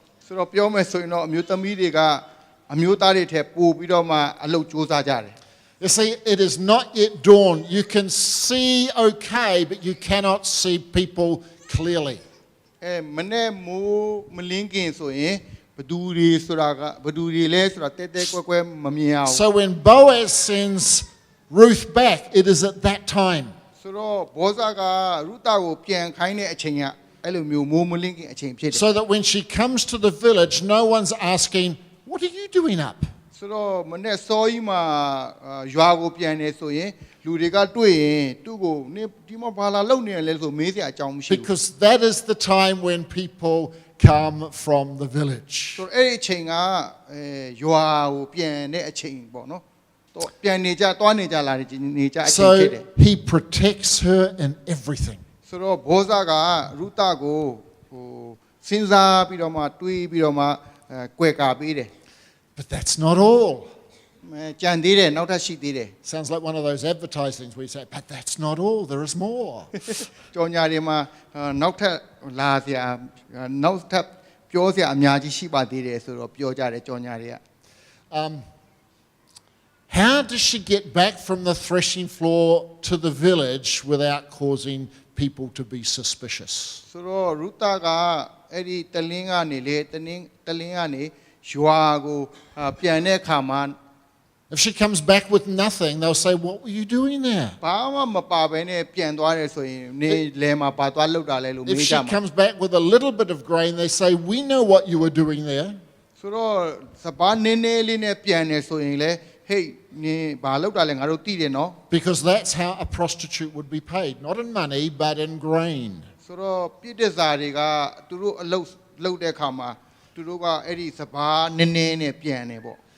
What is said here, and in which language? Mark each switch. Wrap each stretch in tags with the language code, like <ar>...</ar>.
<my>ဆိုတော့ပြောမယ်ဆိုရင်တော့အမျိုးသမီးတွေကအမျိုးသားတွေထက်ပိုပြီးတော့မှအလုပ်ကြိုးစားကြတယ်</my> <en>You see, it is not yet dawn. You can see okay, but you cannot see people clearly.</en> <my>မနေ့မိုးမလင်းခင်ဆိုရင်ဘသူတွေဆိုတာကဘသူတွေလဲဆိုတာတဲတဲကွဲကွဲမမြင်အောင်</my> <en>So when Boaz sends Ruth back, it is at that time.</en> <my>ဆိုတော့ဘောဇာကရုတာကိုပြန်ခိုင်းတဲ့အချိန်က အဲ့လိုမျိုးမိုးမလင်းခင်အချိန်ဖြစ်တယ်</my> <en>So that when she comes to the village, no one's asking, "What are you doing up?"</en> <my>ဆိုတော့မနေ့စောကြီးမှာရွာကိုပြန်နေဆိုရင်လူတွေကတွေ့ရင်သူ့ကိုနင်ဒီမှာဘာလာလုပ်နေရလဲဆိုမေးစရာအကြောင်းမရှိဘူး</my> <en>Because that is the time when people come from the village.</en> <my>ဆိုတော့အဲ့ဒီအချိန်ကရွာကိုပြန်တဲ့အချိန်ပေါ့နော်တော့ပြန်နေကြတွားနေကြလာနေကြအချိန်ဖြစ်တယ်</my> <en>So he protects her in everything.</en> <my>ဆိုတော့ဘောဇကရုတကိုဟိုစဉ်းစားပြီးတော့မှတွေးပြီးတော့မှကွယ်ကာပေးတယ်</my> <en>But that's not all.</en> <my>ကြံသေးတယ်နောက်ထပ်ရှိသေးတယ်</my> <en>Sounds like one of those advertisings where you say, "But that's not all. There is more."</en> <my>ကြော်ညာတွေမှာနောက်ထပ်လာစရာနောက်ထပ်ပြောစရာအများကြီးရှိပါသေးတယ်ဆိုတော့ပြောကြတယ်ကြော်ညာတွေက</my> <en>How does she get back from the threshing floor to the village without causing people to be suspicious?</en> <my>ဆိုတော့ရုတကအဲ့ဒီတလင်းကနေလေတလင်းကနေရွာကိုပြန်တဲ့အခါမှာ</my> <en>If she comes back with nothing, they'll say, "What were you doing there?"</en> <my>ဘာမှမပါဘဲနဲ့ပြန်သွားတယ်ဆိုရင်နေလဲမှာပါသွားလောက်တာလဲလို့</my> <en>If</en> <my>မေး</my> <en>she</en> <my>ကြမှာ</my> <en>comes back with a little bit of grain, they say, "We know what you were doing there."</en> <my>ဆိုတော့စပါးနည်းနည်းလေးနဲ့ပြန်နေဆိုရင်လေဟေးနေဘာလောက်တာလဲငါတို့သိတယ်နော်</my> <en>Because that's how a prostitute would be paid, not in money, but in grain.</en> <my>ဆိုတော့ပြည့်တစားတွေကသူတို့အလုပ်တဲ့အခါမှာသူတို့ကအဲ့ဒီစပါးနည်းနည်းနဲ့ပြန်နေပေါ့</my>